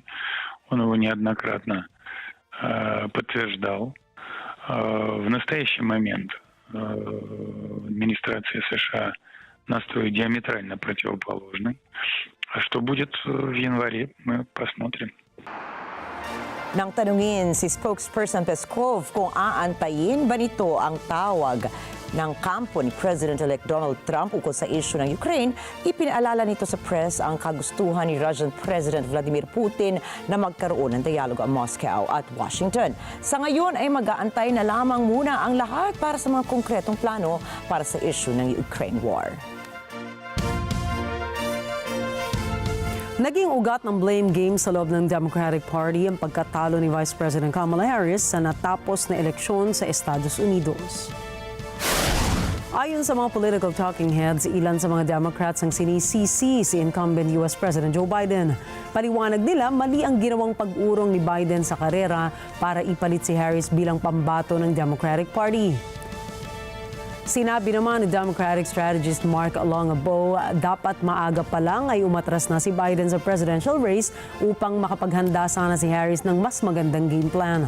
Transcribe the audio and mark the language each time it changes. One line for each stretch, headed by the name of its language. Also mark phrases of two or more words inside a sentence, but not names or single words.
Russian: Он его неоднократно подтверждал. В настоящий момент администрация США настрой диаметрально противоположный. А что будет в январе, мы посмотрим.
Filipino: Nang tanungin si spokesperson Peskov kung aantayin ba nito ang tawag ng kampo ni President-elect Donald Trump ukol sa issue ng Ukraine, ipinaalala nito sa press ang kagustuhan ni
English: Russian President
Filipino: Vladimir Putin na magkaroon ng dialogo ang Moscow at Washington. Sa ngayon ay mag-aantay na lamang muna ang lahat para sa mga konkretong plano para sa issue ng Ukraine war. Naging ugat ng
English: blame game
Filipino: sa loob ng Democratic Party ang pagkatalo ni Vice President Kamala Harris sa natapos na eleksyon sa Estados Unidos. Ayon sa mga
English: political talking heads,
Filipino: ilan sa mga Democrats ang sinisisi si
English: incumbent US President
Filipino: Joe Biden. Paliwanag nila, mali ang ginawang pag-urong ni Biden sa karera para ipalit si Harris bilang pambato ng Democratic Party. Sinabi naman ni
English: Democratic strategist
Filipino: Mark Longabo, dapat maaga pa lang ay umatras na si Biden sa
English: presidential race
Filipino: upang makapaghanda sana si Harris ng mas magandang
English: game plan.